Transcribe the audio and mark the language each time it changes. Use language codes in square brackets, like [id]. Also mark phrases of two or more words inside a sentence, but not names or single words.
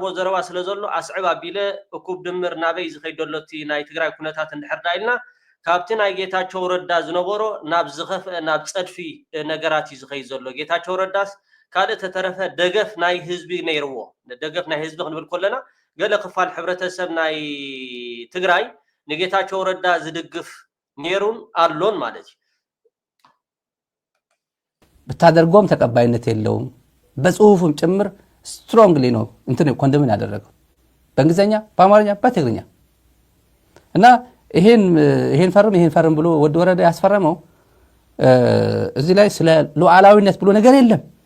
[ti] ዘረባ ስለ ዘሎ ኣስዕብ ኣቢለ እኩብ ድምር ናበይ ዝኸይድ ዘሎ እቲ ናይ ትግራይ ኩነታት እንድሕር ዳኢልና ካብቲ ናይ ጌታቸው ረዳ ዝነበሮ ናብ ዝኸፍአ ናብ ፀድፊ ነገራት እዩ ዝኸይድ ዘሎ ጌታቸው ረዳስ ካልእ ተተረፈ ደገፍ ናይ ህዝቢ ነይርዎ ደገፍ ናይ ህዝቢ ክንብል ከለና ገለ ክፋል ሕብረተሰብ ናይ ትግራይ ንጌታቸው ረዳ ዝድግፍ ነይሩን ኣሎን ማለት እዩ [am] ብታደርጎም ተቀባይነት የለውም በጽሁፍም ጭምር ስትሮንግሊ ነው እንትን ኮንደምን ያደረገው በእንግሊዘኛ በአማርኛ በትግርኛ እና ይሄን ፈርም ብሎ ወደ ወረዳ ያስፈረመው እዚህ ላይ ስለ ሉዓላዊነት ብሎ ነገር የለም